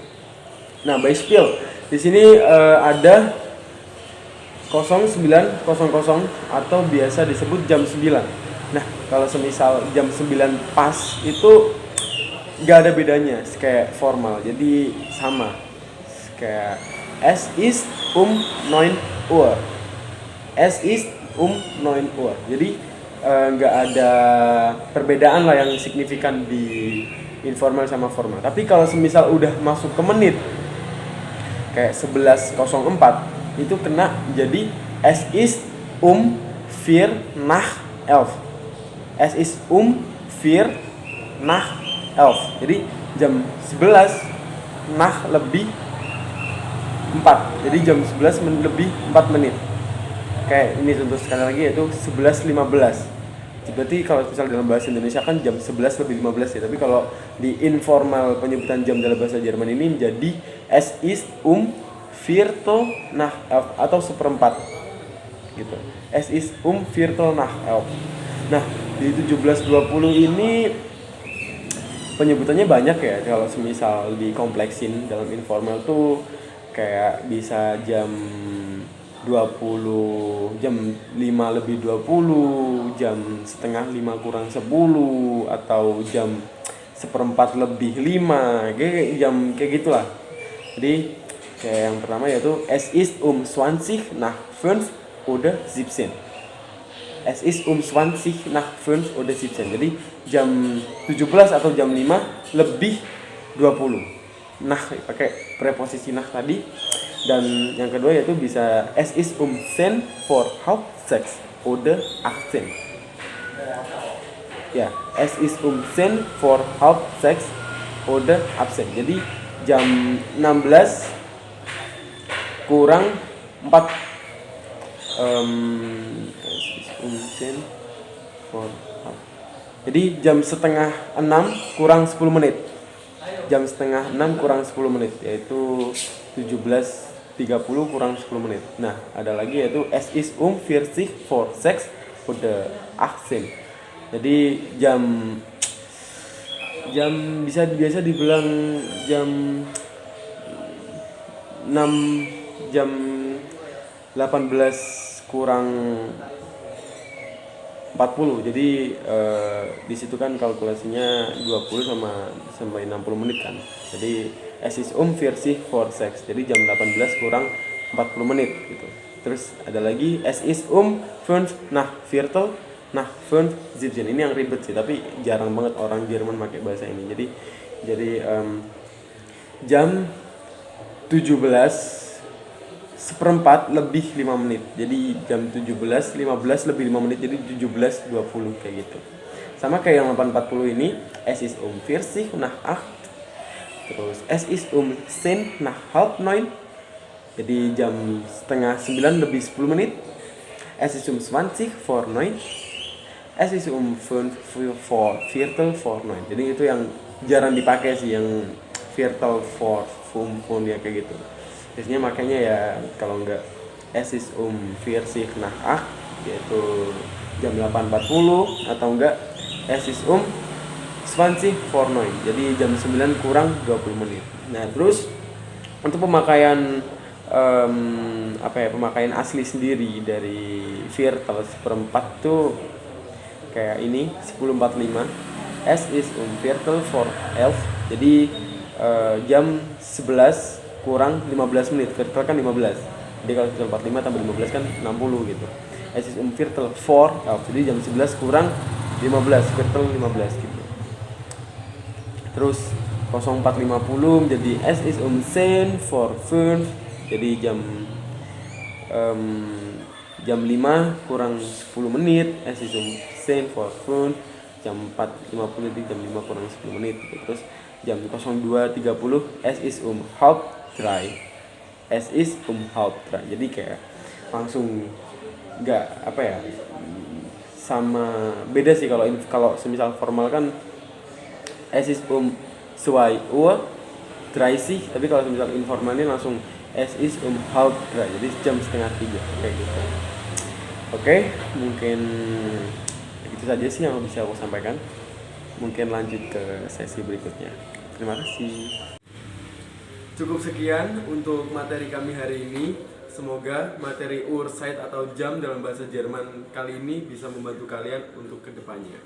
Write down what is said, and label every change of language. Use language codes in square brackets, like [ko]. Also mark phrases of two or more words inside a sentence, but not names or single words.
[id] Nah, Beispiel di sini ada 09:00 atau biasa disebut jam 9. Nah, kalau semisal jam 9 pas itu gak ada bedanya, kayak formal, jadi sama kayak [de] es ist 9 Uhr, es ist 9 Uhr. [id] Jadi gak ada perbedaan lah yang signifikan di informal sama formal. Tapi kalau semisal udah masuk ke menit kayak 11:04 itu kena jadi [de] es ist 4 nach 11. Es ist 4 nach 11. [id] Jadi jam 11 nach lebih 4. Jadi jam 11 lebih 4 menit. Oke, ini contoh sekali lagi yaitu 11:15. Berarti kalau misalnya dalam bahasa Indonesia kan jam 11 lebih 15 ya. Tapi kalau di informal penyebutan jam dalam bahasa Jerman ini menjadi [de] es ist Viertel nach 11 [id] atau seperempat gitu. [de] Es ist Viertel nach 11. [id] Nah, di 17.20 ini penyebutannya banyak ya. Kalau semisal dikompleksin dalam informal tuh kayak bisa jam 20, jam 5 lebih 20, jam setengah 5 kurang 10, atau jam seperempat lebih 5, kayak jam kayak gitulah. Jadi kayak yang pertama yaitu [de] es ist 20 nach 5 oder 17. Es ist 20 nach 5 oder 17. [id] Jadi jam 17 atau jam 5 lebih 20. Nah, pakai preposisi nah tadi. Dan yang kedua yaitu bisa [de] es ist 10 vor halb 6 oder 18. Ya, es ist 10 vor halb 6 oder 18. [id] Jadi jam 16 kurang 4 jadi jam setengah 6 kurang 10 menit. Jam setengah 6 kurang 10 menit yaitu 17.30 kurang 10 menit. Nah, ada lagi yaitu [de] es ist 40 vor 6 oder 18. [id] Jadi jam biasa dibilang jam 6 jam 18 kurang 40. Jadi di situ kan kalkulasinya 20 sampai 60 menit kan. [de] Jadi es ist 40 vor 6. [id] Jadi jam 18 kurang 40 menit gitu. Terus ada lagi [de] es ist 5 nach Viertel nach 5 17. [id] Ini yang ribet sih, tapi jarang banget orang Jerman pakai bahasa ini. Jadi jam 17 seperempat lebih 5 menit. Jadi jam 17.15 lebih 5 menit, jadi 17.20 kayak gitu. Sama kayak yang 8.40 ini, [de] es ist 40 nach 8. Terus es ist 10 nach halb 9. [id] Jadi jam setengah 9 lebih 10 menit. [de] Es ist 20 vor 9. Es ist 5 vor Viertel vor 9. [id] Jadi itu yang jarang dipakai sih, yang [de] Viertel vor 5 [id] ya kayak gitu. Biasanya makanya ya kalau enggak [de] es ist 40 nach 8 [id] yaitu jam 8.40, atau enggak [de] es ist 20 vor 9. [id] Jadi jam 9 kurang 20 menit. Nah, terus untuk pemakaian pemakaian asli sendiri dari Viertel seperempat tuh kayak ini 10.45. [de] Es ist Viertel vor 11. [id] Jadi jam 11 kurang 15 menit. Viertel kan 15. Jadi kalau 45 tambah 15 kan 60 gitu. [de] Es ist Viertel vor 11. [id] Jadi jam 11 kurang 15. Viertel 15 gitu. Terus 04.50 menjadi [de] es ist 10 vor 5. [id] Jadi jam 5 kurang 10 menit. [de] Es ist 10 vor 5. [id] Jam 4.50 jadi jam 5 kurang 10 menit gitu. Terus jam [de] 02.30 es ist halb 3. Es ist halb 3. [id] Jadi kayak langsung nggak sama, beda sih kalau semisal formal kan [de] es ist 2 Uhr 30, [id] tapi kalau semisal informal ini langsung [de] es ist halb 3. [id] Jadi jam setengah 3 kayak gitu. Oke, mungkin itu saja sih yang bisa aku sampaikan. Mungkin lanjut ke sesi berikutnya. Terima kasih. Cukup sekian untuk materi kami hari ini. Semoga materi Uhrzeit atau jam dalam bahasa Jerman kali ini bisa membantu kalian untuk kedepannya.